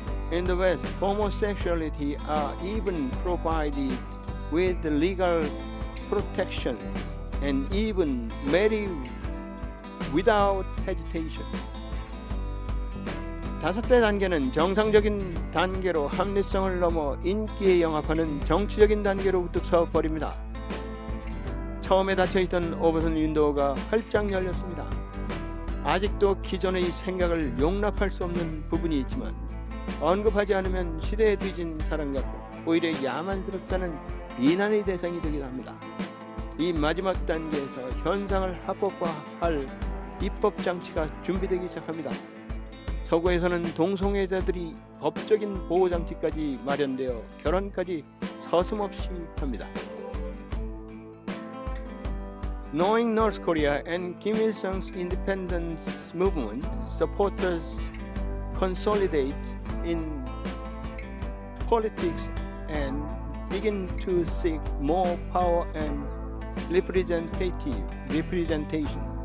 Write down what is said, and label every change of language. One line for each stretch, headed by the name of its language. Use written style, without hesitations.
English: In the West, homosexuality are even provided with legal protection and even marry without hesitation.
Korean: 다섯째 단계는 정상적인 단계로 합리성을 넘어 인기에 영합하는 정치적인 단계로 서 버립니다. 처음에 닫혀있던 오버톤 윈도우가 활짝 열렸습니다. 아직도 기존의 생각을 용납할 수 없는 부분이 있지만 언급하지 않으면 시대에 뒤진 사람 같고 오히려 야만스럽다는 비난의 대상이 되기도 합니다. 이 마지막 단계에서 현상을 합법화할 입법 장치가 준비되기 시작합니다. 서구에서는 동성애자들이 법적인 보호장치까지 마련되어 결혼까지 서슴없이 합니다.
English: Knowing North Korea and Kim Il-sung's independence movement, supporters consolidate in politics and begin to seek more power and representation.